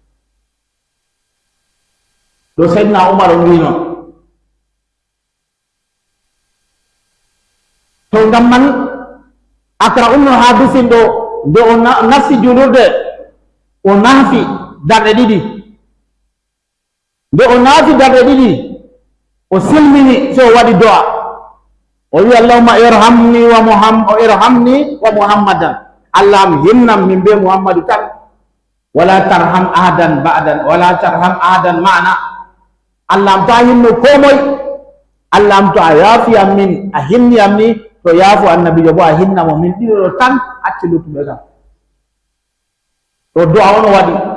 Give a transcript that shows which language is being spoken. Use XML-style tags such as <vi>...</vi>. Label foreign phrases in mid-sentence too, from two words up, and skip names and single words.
<ff>ɗo seydina Umar on wi noon to ngam man Akra ibnu Habisin ɗo nde o nasti julurde o naafi darɗe ɗiɗi nde o naafi darɗe ɗiɗi o silmini so o waɗi do'a o wi</ff> <ar>اللهم ارحمني ومحمدا</ar> <ff>allah am hinnam min be muhammadu tan</ff> <ar>ولا ترحم أحدا معنا</ar> <ff>allah am to a hinno ko moy allah am to a yaafi am min a hinni am ni to yaafu annabijo bo a hinna mo min ɗiɗo tan acci luttuɓe kam to do'a on o waɗi</ff>